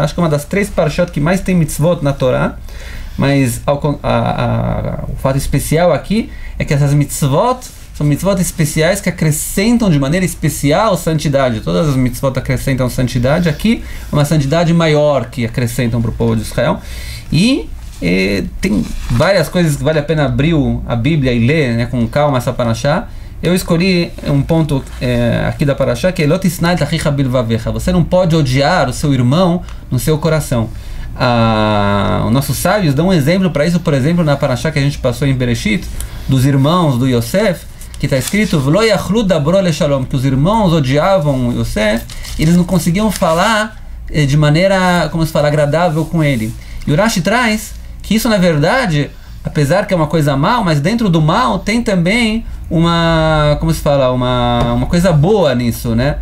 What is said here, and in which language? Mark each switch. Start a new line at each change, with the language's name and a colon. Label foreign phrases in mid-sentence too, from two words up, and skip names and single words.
Portuguese: Acho que é uma das 3 Parashot que mais tem mitzvot na Torá. Mas o fato especial aqui é que essas mitzvot são mitzvot especiais que acrescentam de maneira especial santidade. Todas as mitzvot acrescentam santidade. Aqui, uma santidade maior que acrescentam para o povo de Israel. E tem várias coisas que vale a pena abrir a Bíblia e ler, né, com calma essa Parashá. Eu escolhi um ponto aqui da Parashá, que é
Hebrew: Lo tisnai et achicha bilvavecha.
Portuguese: Você não pode odiar o seu irmão no seu coração. Os nossos sábios dão um exemplo para isso, por exemplo, na Parashá que a gente passou em Bereshit, dos irmãos do Yosef, que está escrito
Hebrew: V'lo yachlu dabro leshalom,
Portuguese: que os irmãos odiavam Yosef, eles não conseguiam falar de maneira, como se fala, agradável com ele. E o Rashi traz que isso, na verdade, apesar que é uma coisa mal, mas dentro do mal tem também como se fala, uma coisa boa nisso, né?